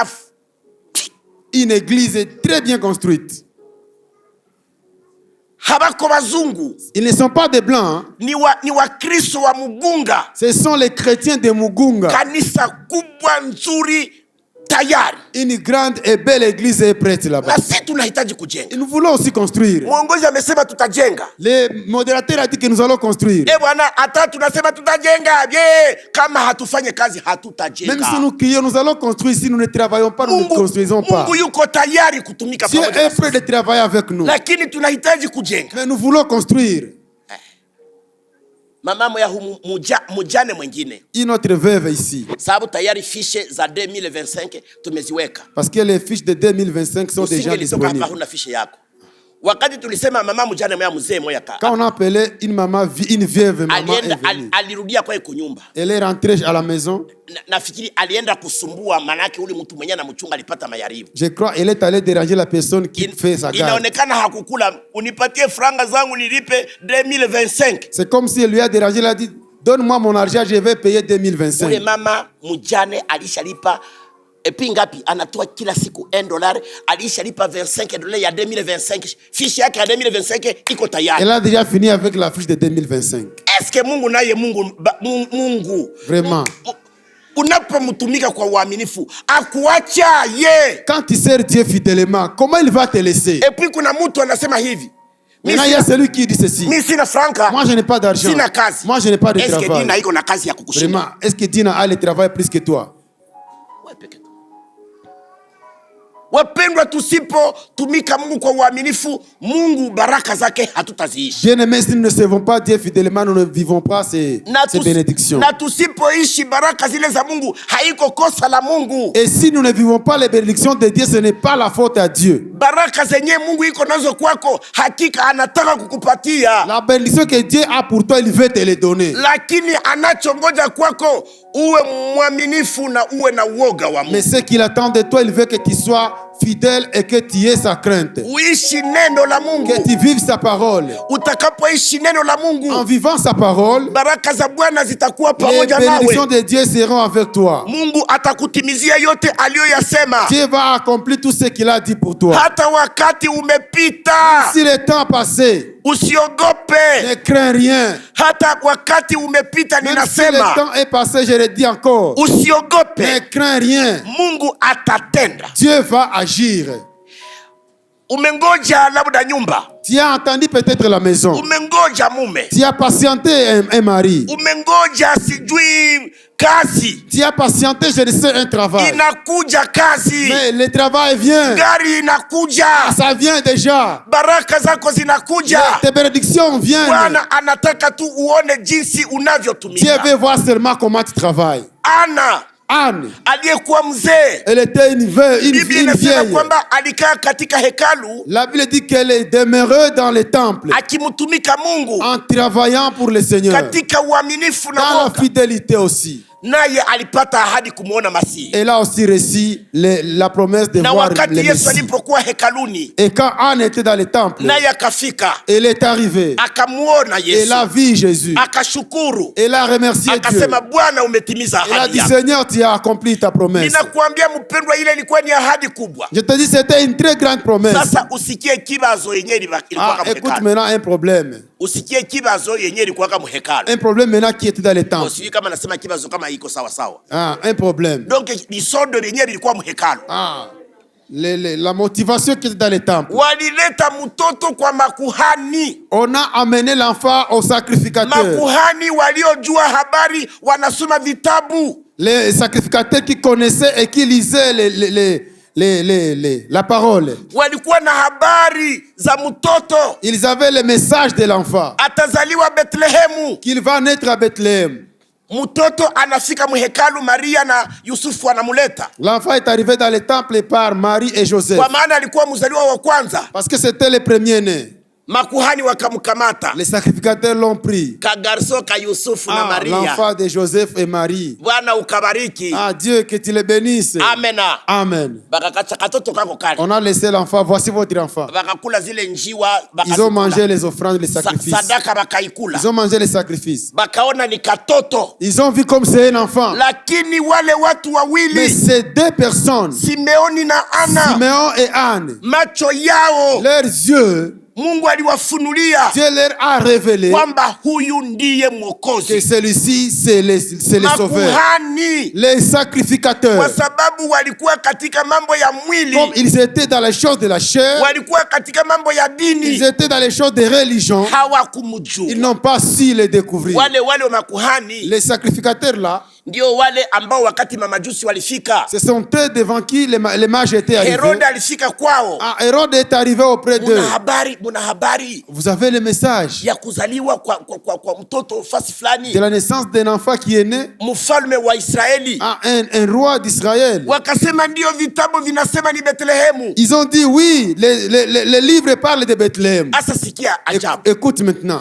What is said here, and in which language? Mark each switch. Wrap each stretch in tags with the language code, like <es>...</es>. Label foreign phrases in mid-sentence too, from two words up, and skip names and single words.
<fr>Une église très bien construite.</fr> <sw>Habako bazungu.</sw> <fr>Ils ne sont pas des blancs.</fr> <sw>Ni wa Kristo wa Mugunga.</sw> <fr>Ce sont les chrétiens de Mugunga.</fr> <sw>Kanisa kubwa nzuri tayari.</sw> <fr>Une grande et belle église est prête là-bas.</fr> <sw>Na sisi tunahitaji kujenga.</sw> <fr>Nous voulons aussi construire.</fr> <sw>Mwongozi amesema tutajenga.</sw> <fr>Le modérateur a dit que nous allons construire.</fr> <sw>Bwana, hata tunasema tutajenga. Bien, kama hatufanye kazi hatutajenga.</sw> <fr>Même si nous crions, nous allons construire. Si nous ne travaillons pas, nous ne construisons pas.</fr> <sw>Mungu yuko tayari kutumika pamoja.</sw> <fr>Dieu est prêt de travailler avec nous.</fr> <sw>Lakini tunahitaji kujenga.</sw> <fr>Mais nous voulons construire.</fr> <sw>Mama ya mujane mwingine.</sw> <fr>Une autre veuve ici.</fr> <sw>Sababu tayari fiche za 2025 tumeziweka.</sw> <fr>Parce que les fiches de 2025 sont déjà disponibles.</fr> <sw>Hapa huna fiche yako. Wakati tulisema mama mujane moya mzee moya ka.</sw> <fr>Quand on appelait une maman, une veuve maman</fr> <sw>alirudia kwa nyumba.</sw> <fr>Elle est rentrée à la maison.</fr> <sw>Nafikiri alienda kusumbua manake ule mtu mwenye anamchunga alipata mayaribu.</sw> <fr>Je crois elle est allée déranger la personne qui fait sa garde.</fr> <sw>Inaonekana hakukula, unipatie franga zangu nilipe 2025.</sw> <fr>C'est comme si elle lui a dérangé, elle a dit donne-moi mon argent, je vais payer 2025.</fr> <sw>Ule mama mujane alishalipa epi ngapi anatoa kila siku $1, alishalipa $25 ya 2025. Fiche yake ya 2025 iko tayari.</sw> <fr>Elle a déjà fini avec la fiche de 2025. Est-ce que</fr> <sw>Mungu naye Mungu</sw> <fr>vraiment</fr> <sw>unapomtumika kwa uaminifu akuacha ye?</sw> <fr>Quand tu sers Dieu fidèlement, comment il va te laisser? Et puis</fr> <sw>kuna mtu anasema hivi.</sw> <fr>Maintenant, il y a celui qui dit ceci.</fr> <sw>Mimi sina franka.</sw> <fr>Moi je n'ai pas d'argent.</fr> <sw>Sina kazi.</sw> <fr>Moi je n'ai pas de travail. Est-ce que</fr> <sw>Dina iko na kazi ya kukushinda?</sw> <fr>Vraiment, est-ce que Dina a le travail plus que toi? Ouais, peut-être.</fr> <sw>Wapendwa, tusipotumika Mungu kwa uaminifu, Mungu baraka zake hatutaziishi.</sw> <fr>Bien-aimés, si nous ne servons pas Dieu fidèlement, nous ne vivons pas ces bénédictions.</fr> <sw>Na tusipoishi baraka zile za Mungu, haiko kosa la Mungu.</sw> <fr>Et si nous ne vivons pas les bénédictions de Dieu, ce n'est pas la faute à Dieu.</fr> <sw>Baraka zenye Mungu iko nazo kwako, hakika anataka kukupatia.</sw> <fr>La bénédiction que Dieu a pour toi, il veut te les donner.</fr> <sw>Lakini anachongoja kwako uwe mwaminifu na uwe na uoga wa Mungu.</sw> <fr>Mais ce qu'il attend de toi, il veut que tu sois fidèle et que tu aies sa crainte.</fr> <sw>Uishi neno la Mungu.</sw> <fr>Que tu vives sa parole.</fr> <sw>Utakapoishi neno la Mungu,</sw> <fr>en vivant sa parole,</fr> <sw>baraka za Bwana zitakuwa pamoja nawe.</sw> <fr>Les bénédictions de Dieu seront avec toi.</fr> <sw>Mungu atakutimizia yote aliyoyasema.</sw> <fr>Dieu va accomplir tout ce qu'il a dit pour toi.</fr> <sw>Hata wakati umepita,</sw> <fr>si le temps passé,</fr> <sw>usiogope.</sw> <fr>Ne crains rien.</fr> <sw>Hata wakati umepita, ninasema,</sw> <fr>si le temps est passé, je le dis encore,</fr> <sw>usiogope.</sw> <fr>Ne crains rien.</fr> <sw>Mungu atatenda.</sw> <fr>Dieu va agir.</fr> <sw>Umengoja labda nyumba.</sw> <fr>Tu as entendu peut-être la maison.</fr> <sw>Umengoja mume.</sw> <fr>Tu as patienté un mari.</fr> <sw>Umengoja sijui kazi.</sw> <fr>Tu as patienté, je ne sais, un travail.</fr> <sw>Inakuja kazi.</sw> <fr>Mais le travail vient.</fr> <sw>Gari inakuja.</sw> <fr>Ça vient déjà.</fr> <sw>Baraka zako zinakuja.</sw> <fr>Tes bénédictions viennent.</fr> <sw>Bwana anataka tu uone jinsi unavyotumika.</sw> <fr>Dieu veut voir seulement comment tu travailles.</fr> <sw>Ana,</sw> <fr>Anne,</fr> <sw>aliyekuwa mzee,</sw> <fr>elle était une</fr> <sw>Biblia inasema</sw> <fr>vieille.</fr> <sw>kwamba alikaa katika hekalu</sw> <fr>La Bible dit qu'elle est demeurée dans les temples</fr> <sw>akimtumika Mungu</sw> <fr>en travaillant pour le Seigneur,</fr> <sw>katika uaminifu na</sw> <fr>dans la</fr> <sw>woga,</sw> <fr>fidélité aussi.</fr> <sw>naye alipata ahadi kumuona Masihi.</sw> <fr>Elle a aussi reçu la promesse de</fr> <sw>Na</sw> <fr>voir</fr> <sw>wakati</sw> <fr>le</fr> <sw>Yesu</sw> <fr>Messie.</fr> <sw>alipokuwa hekaluni,</sw> <fr>Et quand Anne était dans les temples,</fr> <sw>naye akafika,</sw> <fr>elle est arrivée.</fr> <sw>akamuona</sw> <fr>Elle</fr> <sw>Yesu,</sw> <fr>a vu Jésus.</fr> <sw>akashukuru,</sw> <fr>Elle a remercié Dieu.</fr> <sw>akasema, Bwana, umetimiza</sw> <fr>Elle a</fr> <sw>ahadi</sw> <fr>dit,</fr> <sw>yako.</sw> <fr>Seigneur, tu as accompli ta promesse.</fr> <sw>Ninakuambia mpendwa, ile ilikuwa ni ahadi kubwa.</sw> <fr>Je te dis, c'était une très grande promesse.</fr> <sw>Sasa usikie kibazo yenyewe ilikuwa kama</sw> <fr>Écoute</fr> <sw>hekalu.</sw> <fr>maintenant un problème.</fr> <sw>Usikie kibazo yenyewe ilikuwa kama hekalu.</sw> <fr>Un problème maintenant qui était dans les temples.</fr> <sw>Sijui kama nasema kibazo kama iko sawa sawa.</sw> <fr>Un problème.</fr> <sw>Donc lisondo lenyewe lilikuwa mhekalu.</sw> <fr>La motivation qui était dans les temples.</fr> <sw>Walileta mtoto kwa makuhani.</sw> <fr>On a amené l'enfant au sacrificateur.</fr> <sw>Makuhani waliojua habari, wanasoma vitabu.</sw> <fr>Les sacrificateurs qui connaissaient et qui lisaient la parole.</fr> <sw>Walikuwa na habari za mtoto.</sw> <fr>Ils avaient le message de l'enfant.</fr> <sw>Atazaliwa Bethlehemu.</sw> <fr>Qu'il va naître à Bethléem.</fr> <sw>Mtoto anafika mhekalu, Maria na Yusufu anamuleta.</sw> <fr>L'enfant est arrivé dans le temple par Marie et Joseph.</fr> <sw>Kwa maana alikuwa mzaliwa wa kwanza.</sw> <fr>Parce que c'était le premier-né.</fr> <sw>Makuhani wakamkamata.</sw> <fr>Les sacrificateurs l'ont pris.</fr> <sw>Ka garso ka Yusufu na Maria.</sw> <fr>L'enfant de Joseph et Marie.</fr> <sw>Bwana ukabariki.</sw> <fr>Dieu que tu le bénisses.</fr> <sw>Amena.</sw> <fr>Amen.</fr> <sw>Bakakacha katoto kako kale.</sw> <fr>On a laissé l'enfant. Voici votre enfant.</fr> <sw>Bakakula zile njiwa,</sw> <fr>Ils ont mangé les offrandes, les sacrifices.</fr> <sw>Sadaka bakaikula.</sw> <fr>Ils ont mangé les sacrifices.</fr> <sw>Bakaona ni katoto.</sw> <fr>Ils ont vu comme c'est un enfant.</fr> <sw>Lakini wale watu wawili,</sw> <fr>mais ces deux personnes,</fr> <sw>Simeoni na Ana,</sw> <fr>Simeon et Anne,</fr> <sw>macho yao,</sw> <fr>leurs yeux,</fr> <sw>Mungu aliwafunulia</sw> <fr>Dieu leur a révélé</fr> <sw>kwamba huyu ndiye</sw> <fr>que</fr> <sw>Mwokozi.</sw> <fr>celui-ci c'est le sauveur.</fr> <sw>Makuhani,</sw> <fr>Les</fr> <sw>kwa</sw> <fr>sacrificateurs,</fr> <sw>sababu walikuwa katika mambo ya mwili,</sw> <fr>comme ils étaient dans les choses de la chair,</fr> <sw>walikuwa katika mambo ya</sw> <fr>ils</fr> <sw>dini,</sw> <fr>étaient dans les choses de religion, ils</fr> <sw>hawakumjua.</sw> <fr>n'ont pas su les découvrir.</fr> <sw>Wale makuhani</sw> <fr>Les sacrificateurs là,</fr> <sw>ndio wale ambao wakati mamajusi walifika,</sw> <fr>ce sont eux devant qui les mages étaient arrivés.</fr> <sw>Herode alifika kwao.</sw> <fr>Hérode est arrivé auprès d'eux.</fr> <sw>Muna habari</sw> <fr>Vous avez le message</fr> <sw>ya kuzaliwa kwa mtoto fasi fulani,</sw> <fr>de la naissance d'un enfant qui est né,</fr> <sw>mfalme wa Israeli.</sw> <fr>un roi d'Israël.</fr> <sw>Wakasema ndio, vitabu vinasema ni Bethlehemu.</sw> <fr>Ils ont dit oui, les livres parlent de Bethléem.</fr> <sw>Asa sikia ajabu.</sw> <fr>Écoute maintenant.</fr>